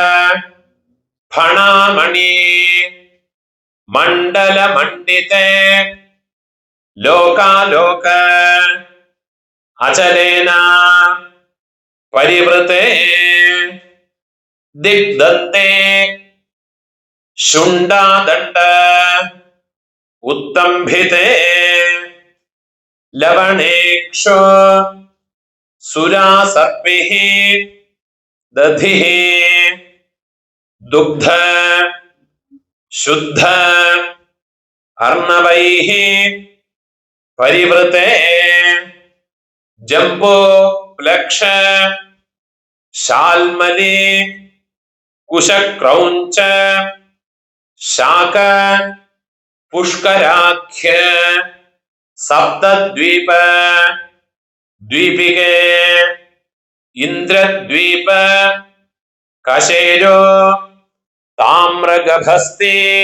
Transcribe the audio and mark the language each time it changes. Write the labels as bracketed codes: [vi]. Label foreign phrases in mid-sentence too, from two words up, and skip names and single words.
[sa] ഫണാമണി മണ്ഡലമണ്ഡിതേ ലോകാലോക അചലേന പരിവൃതേ ദിഗ്ദന്തേ ശുണ്ഡാദണ്ഡ ഉത്തംഭിതേ ലവണേക്ഷോ സുരാസർപ്പിഃ ദധിഃ दुग्ध शुद्ध अर्णवैः परिवृते जम्बो प्लक्ष शाल्मली कुशक्रौञ्च शाक पुष्कराख्य सप्तद्वीप द्वीपिके इंद्रद्वीप कशेरो ताम्रगभस्ति